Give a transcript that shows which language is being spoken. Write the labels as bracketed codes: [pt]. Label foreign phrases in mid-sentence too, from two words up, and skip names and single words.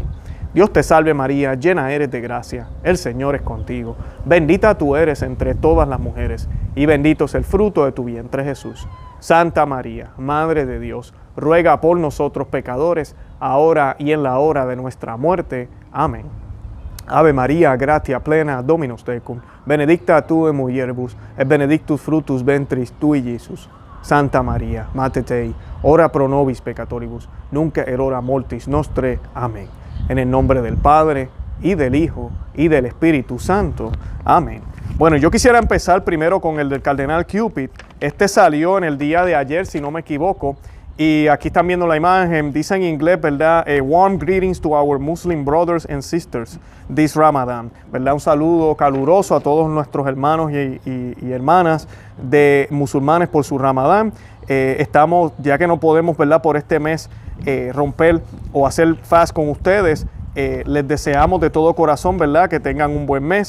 [es] Dios te salve María, llena eres de gracia, el Señor es contigo. Bendita tú eres entre todas las mujeres y bendito es el fruto de tu vientre Jesús. Santa María, Madre de Dios, ruega por nosotros pecadores, ahora y en la hora de nuestra muerte. Amén. [la] Ave María, gratia plena, Dominus tecum, benedicta tu in mulieribus, et benedictus fructus ventris tui, Iesus. Santa María, Mater Dei, ora pro nobis peccatoribus, nunc et hora mortis nostre. Amén. [es] En el nombre del Padre, y del Hijo, y del Espíritu Santo. Amén. Bueno, yo quisiera empezar primero con el del Cardenal Cupid. Este salió en el día de ayer, si no me equivoco. Y aquí están viendo la imagen, dice en inglés, ¿verdad? [en] Warm greetings to our Muslim brothers and sisters this Ramadan, [es] ¿verdad? Un saludo caluroso a todos nuestros hermanos y hermanas de musulmanes por su Ramadán. Estamos, ya que no podemos, ¿verdad? Por este mes romper o hacer fast con ustedes, les deseamos de todo corazón, ¿verdad? Que tengan un buen mes.